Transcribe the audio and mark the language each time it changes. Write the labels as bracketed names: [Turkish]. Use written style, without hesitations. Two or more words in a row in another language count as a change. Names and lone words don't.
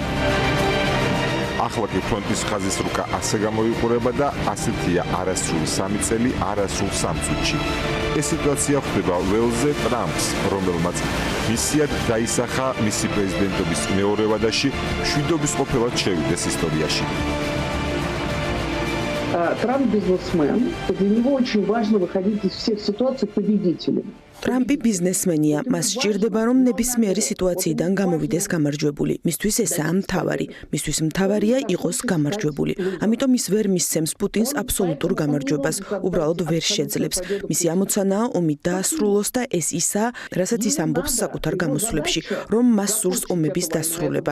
[Georgian] ახლა კი ფრონტის ხაზის რუკა ასე გამოიყურება და ასეთია არასრული 3 წელი არასრულ 3 წუთში. ეს სიტუაცია ხდება ველზე ტრამპს, რომელმაც მისიად დაისახა მისი პრეზიდენტობის მეორე ვადაში მშვიდობის ყოფილად შევიდეს ისტორიაში. [Russian] Трамп бизнесмен, для него очень важно выходить из всех ситуаций победителем. [Georgian] ტრამპი ბიზნესმენია, მას სჭირდება რომ ნებისმიერი სიტუაციიდან გამოვიდეს გამარჯვებული. მისთვის ესაა მთავარი. მისთვის მთავარია იყოს გამარჯვებული. ამიტომ ის ვერ მისცემს პუტინს აბსოლუტურ გამარჯვებას, უბრალოდ ვერ შეძლებს. მისი ამოცანაა ომი დაასრულოს და ეს ისაა, რასაც ის ამბობს საკუთარ გამოსვლებში, რომ მას სურს ომების დასრულება.